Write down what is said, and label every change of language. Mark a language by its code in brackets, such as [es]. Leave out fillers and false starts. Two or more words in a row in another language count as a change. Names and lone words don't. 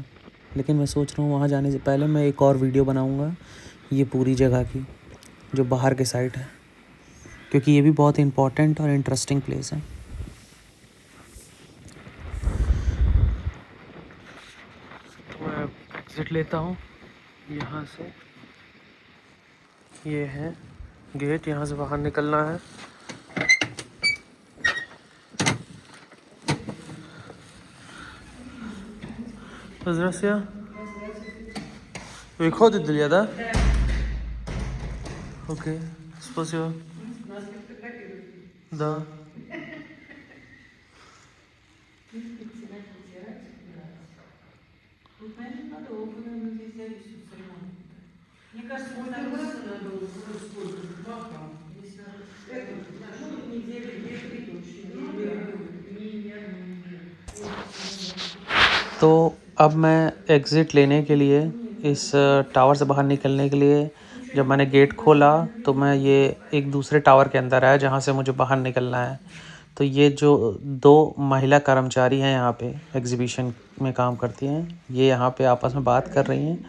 [hi] लेकिन मैं सोच रहा हूँ वहाँ जाने से पहले मैं एक और वीडियो बनाऊंगा ये पूरी जगह की, जो बाहर के साइड है, क्योंकि ये भी बहुत इम्पोर्टेंट और [en] interesting place [hi] है। तो मैं एग्जिट लेता हूँ यहाँ से, ये है गेट, यहाँ से बाहर निकलना है। [ru] Здравствуйте. Выходит ли, да? Окей, спасибо. Да. Мне кажется, мы там надо было сколько? 2 там. Недели 2-3 точно. [hi] तो अब मैं एग्ज़िट लेने के लिए, इस टावर से बाहर निकलने के लिए, जब मैंने गेट खोला तो मैं ये एक दूसरे टावर के अंदर आया जहाँ से मुझे बाहर निकलना है। तो ये जो 2 महिला कर्मचारी हैं यहाँ पे एग्ज़िबिशन में काम करती हैं, ये यहाँ पे आपस में बात कर रही हैं।